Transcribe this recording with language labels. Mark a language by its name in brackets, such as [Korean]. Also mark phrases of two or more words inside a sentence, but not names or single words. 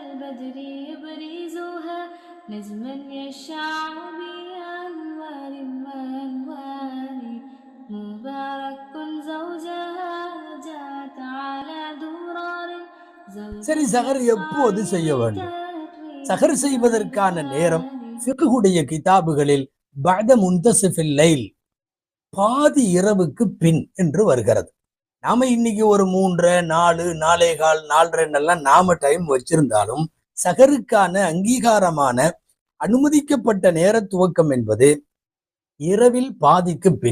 [Arabic] بدري يبرزها نجما يشع بأنوار وأنوار مبارك زوجها جاءت على درار [Tamil] சரி, சஹர் எப்போது செய்ய வேண்டும்? சஹர் செய்வதற்கான நேரம் ஃபிக்ஹுடைய கிதாபுகளில் [Arabic] بعد منتصف الليل, [Tamil] பாதி இரவுக்கு பின் என்று வருகிறது. நாம இன்னைக்கு ஒரு 3, 4, 4:15, 4:30 நாம டைம் வச்சிருந்தாலும் சஹருக்கான அங்கீகாரமான அனுமதிக்கப்பட்ட நேர துவக்கம் என்பது இரவில் பாதிக்கு பின்.